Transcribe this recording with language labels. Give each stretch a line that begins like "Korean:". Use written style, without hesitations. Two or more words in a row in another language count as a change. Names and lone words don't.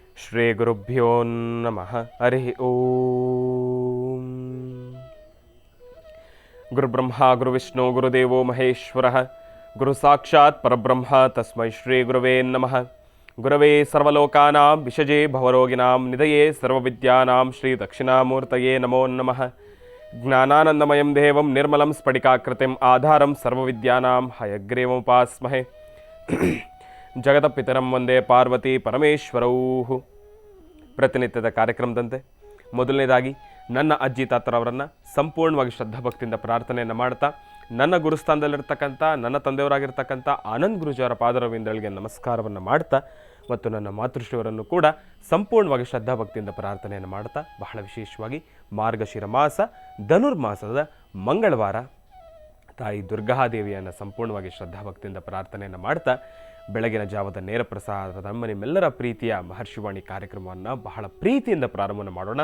Sanskrit: ಶ್ರೀ ಗುರುಭ್ಯೋ ನಮಃ. ಹರಿ ಓಂ. ಗುರುಬ್ರಹ್ಮ ಗುರುವಿಷ್ಣು ಗುರುದೇವೋ ಮಹೇಶ್ವರ ಗುರು ಸಾಕ್ಷಾತ್ ಪರಬ್ರಹ್ಮ ತಸ್ಮೈ ಶ್ರೀ ಗುರುವೇ ನಮಃ. ಗುರವೇ ಸರ್ವಲೋಕಾನಾಂ ವಿಷಜೇ ಭವರೋಗಿಣಾಂ ನಿಧಯೇ ಸರ್ವವಿದ್ಯಾನಾಂ ಶ್ರೀ ದಕ್ಷಿಣಾಮೂರ್ತಯೇ ನಮೋ ನಮಃ. ಜ್ಞಾನಾನಂದಮಯಂ ದೇವಂ ನಿರ್ಮಲಂ ಸ್ಫಟಿಕಾಕೃತಿಂ ಆಧಾರಂ ಸರ್ವವಿದ್ಯಾನಾಂ ಹಯಗ್ರೀವముపాಸ್ಮಹೇ. ಜಗತಪಿತರಂ ವಂದೇ ಪಾರ್ವತಿ ಪರಮೇಶ್ವರೌ.
Kannada: ಪ್ರತಿನಿತ್ಯದ ಕಾರ್ಯಕ್ರಮದಂತೆ ಮೊದಲನೇದಾಗಿ ನನ್ನ ಅಜ್ಜಿ ತಾತರವರನ್ನು ಸಂಪೂರ್ಣವಾಗಿ ಶ್ರದ್ಧಾಭಕ್ತಿಯಿಂದ ಪ್ರಾರ್ಥನೆಯನ್ನು ಮಾಡ್ತಾ, ನನ್ನ ಗುರುಸ್ಥಾನದಲ್ಲಿರ್ತಕ್ಕಂಥ ನನ್ನ ತಂದೆಯವರಾಗಿರ್ತಕ್ಕಂಥ ಆನಂದ್ ಗುರುಜಿಯವರ ಪಾದರವಿಂದಳಿಗೆ ನಮಸ್ಕಾರವನ್ನು ಮಾಡ್ತಾ, ಮತ್ತು ನನ್ನ ಮಾತೃಶ್ರೀಯವರನ್ನು ಕೂಡ ಸಂಪೂರ್ಣವಾಗಿ ಶ್ರದ್ಧಾಭಕ್ತಿಯಿಂದ ಪ್ರಾರ್ಥನೆಯನ್ನು ಮಾಡ್ತಾ, ಬಹಳ ವಿಶೇಷವಾಗಿ ಮಾರ್ಗಶಿರ ಮಾಸ ಧನುರ್ಮಾಸದ ಮಂಗಳವಾರ ತಾಯಿ ದುರ್ಗಾದೇವಿಯನ್ನು ಸಂಪೂರ್ಣವಾಗಿ ಶ್ರದ್ಧಾಭಕ್ತಿಯಿಂದ ಪ್ರಾರ್ಥನೆಯನ್ನು ಮಾಡ್ತಾ, ಬೆಳಗಿನ ಜಾವದ ನೇರ ಪ್ರಸಾರದ ನಮ್ಮ ನಿಮ್ಮೆಲ್ಲರ ಪ್ರೀತಿಯ ಮಹರ್ಷಿವಾಣಿ ಕಾರ್ಯಕ್ರಮವನ್ನು ಬಹಳ ಪ್ರೀತಿಯಿಂದ ಪ್ರಾರಂಭವನ್ನು ಮಾಡೋಣ.